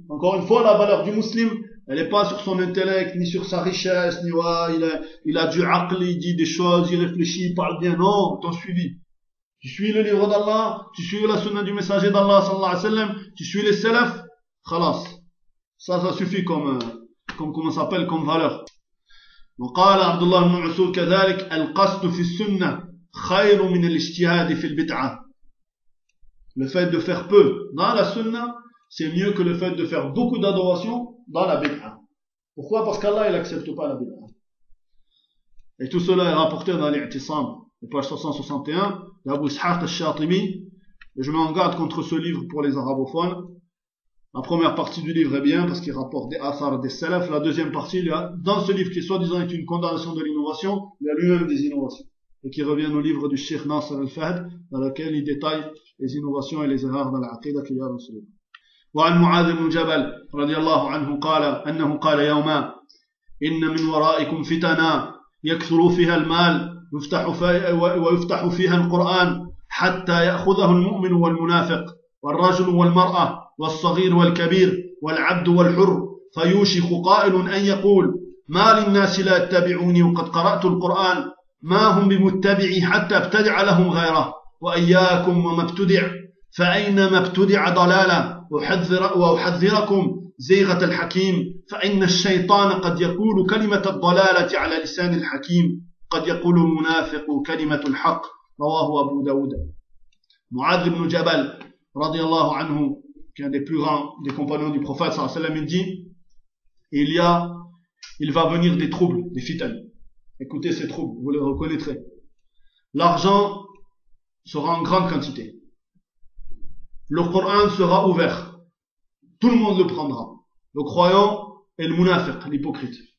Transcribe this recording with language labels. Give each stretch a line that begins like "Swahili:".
French: Encore une fois, la valeur du muslim, elle n'est pas sur son intellect, ni sur sa richesse, ni il a du aql, il dit des choses, il réfléchit, il parle bien. Non, t'en suivis. Tu suis le livre d'Allah, tu suis la sunna du messager d'Allah
Arabic: sallallahu alayhi wa sallam,
French: tu suis les salaf, khalas. Ça suffit comme valeur.
Arabic: وقال عبد الله بن مسعود كذلك القصد في السنة خير من الاجتهاد في البدعة.
French: Le fait de faire peu dans la sunna, c'est mieux que le fait de faire beaucoup d'adoration dans la bid'a. Pourquoi? Parce qu'Allah il accepte pas la bid'a. Et tout cela est rapporté dans l'I'tisam, page 661. D'Abu Ishaq al-Shatimi, je mets en garde contre ce livre pour les arabophones. La première partie du livre est bien parce qu'il rapporte des athars des salafs. La deuxième partie, il y a, dans ce livre qui soi-disant est une condamnation de l'innovation, il y a lui-même des innovations. Et qui revient au livre du Sheikh Nasser al-Fahd, dans lequel il détaille les innovations et les erreurs dans l'aqida qu'il y a dans ce livre.
Arabic: Wa an Mu'adh ibn Jabal, radiallahu anhu, qala, annahu qala yawma, inna min waraikum fitana, yakthuru fiha al-mal, ويفتح فيها القرآن حتى يأخذه المؤمن والمنافق والرجل والمرأة والصغير والكبير والعبد والحر فيوشك قائل أن يقول ما للناس لا يتبعوني وقد قرأت القرآن ما هم بمتبعي حتى ابتدع لهم غيره وإياكم وما ابتدع فأينما ابتدع ضلالة وأحذركم زيغة الحكيم فإن الشيطان قد يقول كلمة الضلالة على لسان الحكيم قد يقول المنافق كلمة الحق رواه أبو داود. معاذ بن جبل رضي الله عنه كان
French: des plus grands des compagnons du prophète
Arabic: صلى الله عليه وسلم
French: dit il va venir des troubles, des fitanes. Écoutez ces troubles, vous les reconnaîtrez. L'argent sera en grande quantité, le Coran sera ouvert, tout le monde le prendra, le croyant et le munafiq, l'hypocrite.